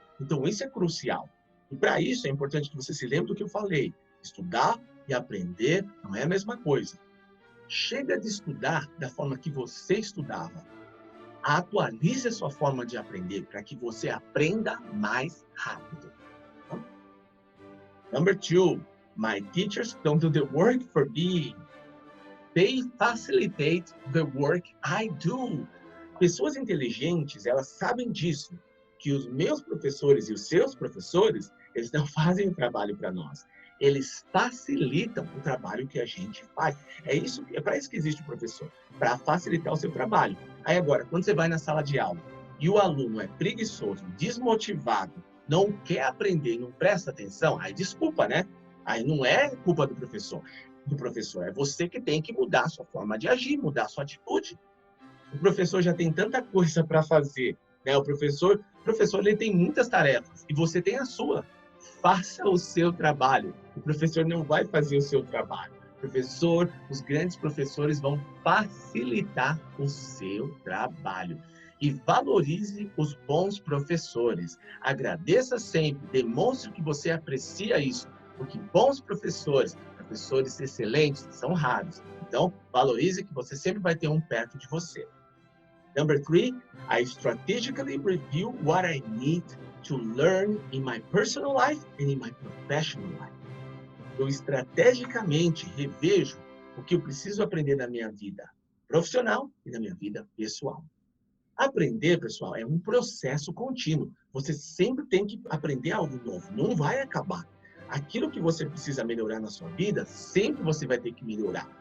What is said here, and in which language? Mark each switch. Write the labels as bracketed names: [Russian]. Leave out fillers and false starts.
[Portuguese] Então, isso é crucial. E para isso, é importante que você se lembre do que eu falei. Estudar e aprender não é a mesma coisa. Chega de estudar da forma que você estudava. Atualize a sua forma de aprender para que você aprenda mais rápido. [English] Number 2, my teachers don't do the work for me. They facilitate the work I do. [Portuguese] Pessoas inteligentes, elas sabem disso, que os meus professores e os seus professores, eles não fazem o trabalho para nós. Eles facilitam o trabalho que a gente faz. É para isso que existe o professor, para facilitar o seu trabalho. Aí agora, quando você vai na sala de aula e o aluno é preguiçoso, desmotivado, não quer aprender, não presta atenção, aí desculpa, né? Aí não é culpa do professor. É você que tem que mudar a sua forma de agir, mudar a sua atitude. O professor já tem tanta coisa para fazer, né? O professor ele tem muitas tarefas e você tem a sua. Faça o seu trabalho. O professor não vai fazer o seu trabalho. Os grandes professores vão facilitar o seu trabalho. E valorize os bons professores. Agradeça sempre, demonstre que você aprecia isso, porque bons professores, professores excelentes, são raros. Então, valorize que você sempre vai ter um perto de você. [English] Number 3, I strategically review what I need to learn in my personal life and in my professional life. [Portuguese] Eu estrategicamente revejo o que eu preciso aprender na minha vida profissional e na minha vida pessoal. Aprender, pessoal, é um processo contínuo. Você sempre tem que aprender algo novo, não vai acabar. Aquilo que você precisa melhorar na sua vida, sempre você vai ter que melhorar.